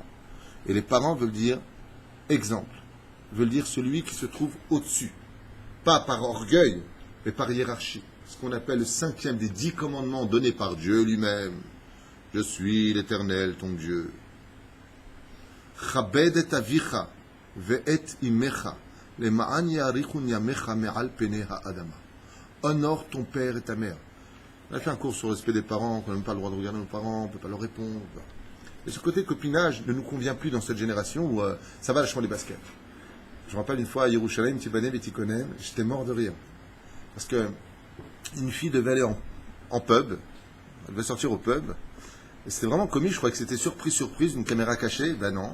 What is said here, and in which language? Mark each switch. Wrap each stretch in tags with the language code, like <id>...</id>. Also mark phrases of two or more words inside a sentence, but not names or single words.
<fr>Et les parents veulent dire exemple, veulent dire celui qui se trouve au-dessus. Pas par orgueil, mais par hiérarchie. Ce qu'on appelle le 5e des 10 commandements donnés par Dieu lui-même. Je suis l'Éternel, ton Dieu.</fr> <he>כבד את אביך ואת אמך למען יאריכון ימיך על פני האדמה.</he> <fr>Honore ton père et ta mère. On a fait un cours sur le respect des parents, qu'on n'a même pas le droit de regarder nos parents, on ne peut pas leur répondre. Et ce côté copinage ne nous convient plus dans cette génération où ça va lâchement les baskets. Je me rappelle une fois à Yerushalayim, Tibanem et Tikonem, j'étais mort de rire. Parce que une fille devait aller en pub, elle devait sortir au pub, et c'était vraiment comique, je croyais que c'était surprise, une caméra cachée, ben non.</fr>